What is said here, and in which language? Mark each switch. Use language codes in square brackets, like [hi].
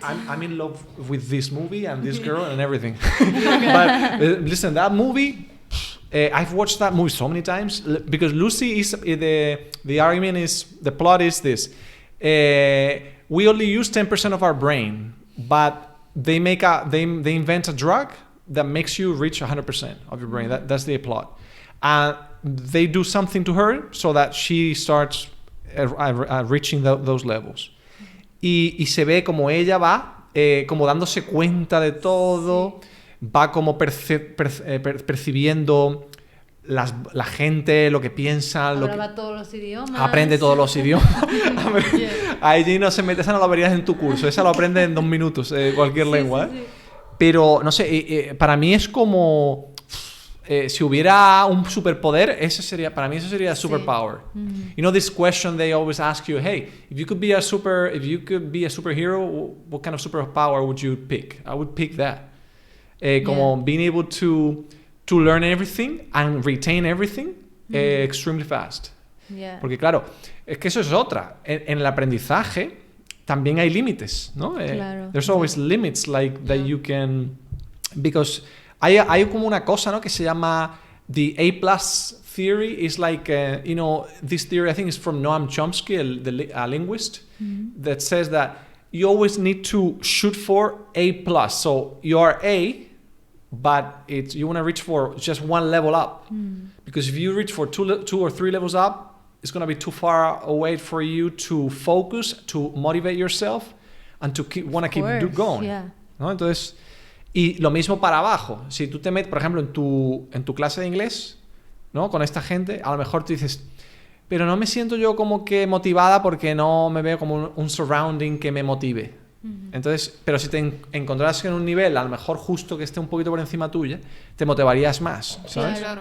[en] I'm in love with this movie and this girl and everything. But listen, that movie, I've watched that movie so many times because Lucy is the argument is the plot is this: we only use 10% of our brain, but they invent a drug that makes you reach 100% of your brain. That's the plot. and they do something to her so that she starts reaching those levels. [es] Y se ve como ella va como dándose cuenta de todo, va como percibiendo la gente, lo que piensa, Hablaba todos los idiomas. aprende todos los idiomas. Allí no se mete, esa no la verías en tu curso, esa lo aprende en 2 minutos, cualquier lengua. Sí. Pero no sé, para mí es como si hubiera un superpoder, para mí eso sería superpower. [en] You know this question they always ask you, hey, if you could be a superhero, what kind of superpower would you pick? I would pick that. [es] Como [en] being able to learn everything and retain everything extremely fast. Yeah. [es] Porque claro, es que eso es otra. En el aprendizaje también hay límites, ¿no? Claro. [en] There's always limits like that you can... Because [es] hay como una cosa, ¿no? Que se llama [en] the A+ theory. Is like, you know, this theory I think is from Noam Chomsky, a linguist, that says that you always need to shoot for A+. So you are A, but you want to reach for just one level up. Because if you reach for 2 or 3 levels up, it's going to be too far away for you to focus, to motivate yourself, and to keep going. Yeah. [es] ¿No? Entonces, y lo mismo para abajo. Si tú te metes, por ejemplo, en tu clase de inglés, ¿no? Con esta gente, a lo mejor tú dices, pero no me siento yo como que motivada porque no me veo como un surrounding que me motive. Entonces, pero si te encontraras en un nivel, a lo mejor justo que esté un poquito por encima tuya, te motivarías más, ¿sabes?